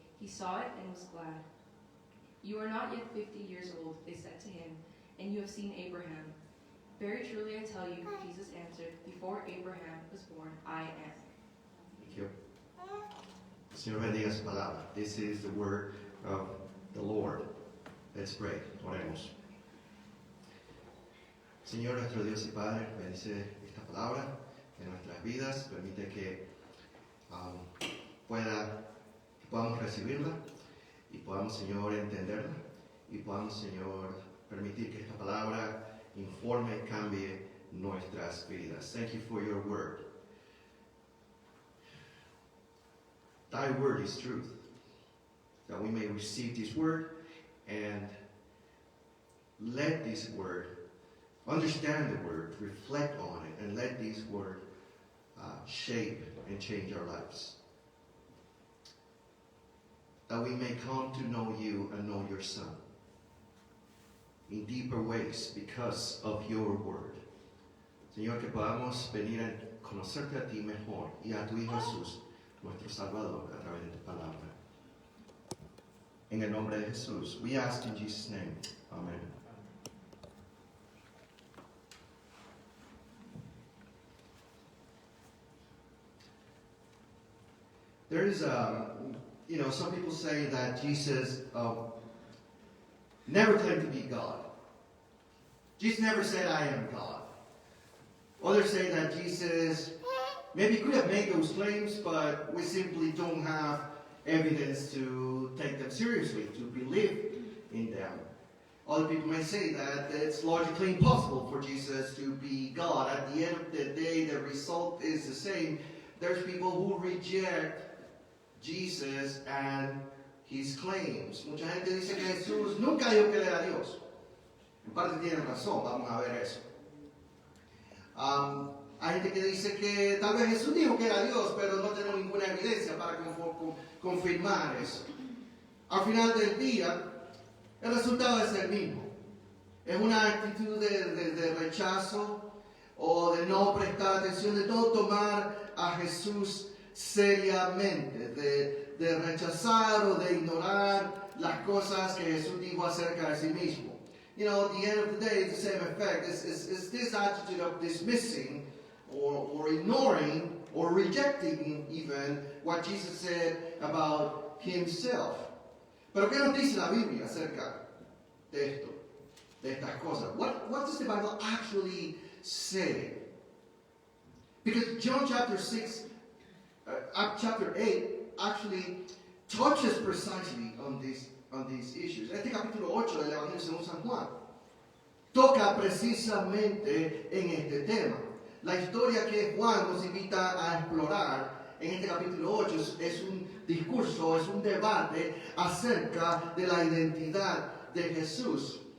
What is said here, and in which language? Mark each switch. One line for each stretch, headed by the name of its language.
English: He saw it and was glad. You are not yet 50 years old, they said to him, and you have have seen Abraham. Very truly I tell you, Jesus answered, before Abraham was born, I am. Thank you.
Spanish: Señor bendiga su palabra.
English: This is the word of the Lord. Let's pray.
Spanish: Oremos. Señor nuestro Dios y Padre, bendice esta palabra en nuestras vidas. Permite que podamos recibirla y podamos, Señor, entenderla y podamos, Señor, permitir que esta palabra informe y cambie nuestras vidas.
English: Thank you for your word. Thy word is truth. That we may receive this word and let this word, understand the word, reflect on it, and let this word shape and change our lives. That we may come to know you and know your Son in deeper ways because of your word.
Spanish: Señor, que podamos venir a conocerte a ti mejor y a tu Hijo Jesús, nuestro Salvador, a través de tu palabra. En el nombre de Jesús,
English: we ask in Jesus' name. Amen. There is, some people say that Jesus never claimed to be God. Jesus never said, I am God. Others say that Jesus maybe could have made those claims, but we simply don't have evidence to take them seriously, to believe in them. Other people may say that it's logically impossible for Jesus to be God. At the end of the day, the result is the same. There's people who reject Jesus and his claims.
Spanish: Mucha gente dice que Jesús nunca dijo que él era Dios. En parte tienen razón, vamos a ver eso. Hay gente que dice que tal vez Jesús dijo que era Dios, pero no tenemos ninguna evidencia para confirmar eso. Al final del día, el resultado es el mismo. Es una actitud de rechazo o de no prestar atención, de no tomar a Jesús seriamente, de rechazar o de ignorar las cosas que Jesús dijo acerca de sí mismo.
English: At the end of the day, it's the same effect. It's this attitude of dismissing or ignoring or rejecting even what Jesus said about himself.
Spanish: Pero ¿qué nos dice la Biblia acerca de esto, de estas cosas?
English: What does the Bible actually say? Because John chapter 8 actually touches precisely on these issues.
Spanish: Este capítulo 8 del Evangelio según San Juan toca precisamente en este tema. La historia que Juan nos invita a explorar en este capítulo 8 es un discurso, es un debate acerca de la identidad de Jesús.